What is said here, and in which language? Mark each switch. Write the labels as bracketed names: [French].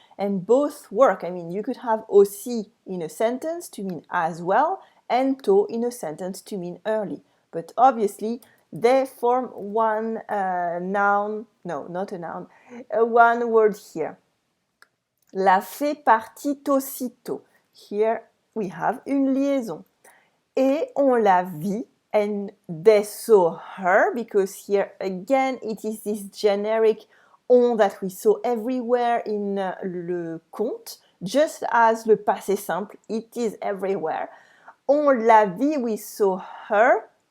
[English] And both work. I mean, you could have aussi in a sentence to mean as well, and tôt in a sentence to mean early. But obviously, they form one noun, no, not a noun, one word here. [French] La fée partit aussitôt. [English] Here we have une liaison. [French] Et on la vit, [English] and they saw her, because here again it is this generic on that we saw everywhere in le conte, just as le passé simple, it is everywhere. [French] On la vit, [English] we saw her.